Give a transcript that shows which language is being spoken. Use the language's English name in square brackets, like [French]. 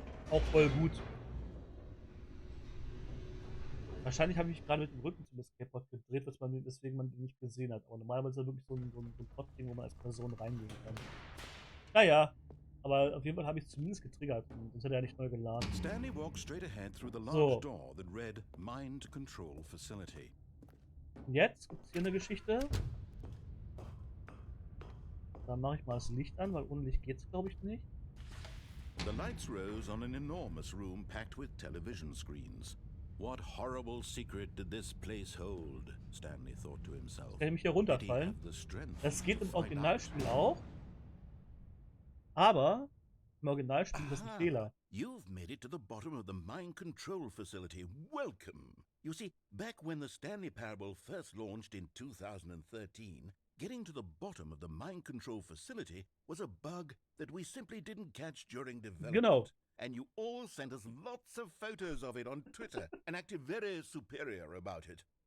[German] Auch voll gut. Wahrscheinlich habe ich mich gerade mit dem Rücken zum Escape-Pod gedreht, weswegen man den nicht gesehen hat. Aber normalerweise ist er wirklich so ein Pod-Ding, wo man als Person reingehen kann. Naja, aber auf jeden Fall habe ich es zumindest getriggert, sonst hätte er nicht neu geladen. [English] Stanley walked straight ahead through the large door that read Mind Control Facility. [German] Und jetzt gibt es hier eine Geschichte. Da mache ich mal das Licht an, weil ohne Licht geht es, glaube ich, nicht. [English] The lights rose on an enormous room packed with television screens. What horrible secret did this place hold? Stanley thought to himself. [German] Kann ich mich hier runterfallen? Das geht im Originalspiel auch. Aber im Originalspiel ist das ein Fehler. [English] You've made it to the bottom of the mind control facility. Welcome. You see, back when the Stanley Parable first launched in 2013, getting to the bottom of the mind control facility was a bug that we simply didn't catch during development. [German] Genau. [English] And you all sent us lots of photos of it on Twitter and acted very superior about it.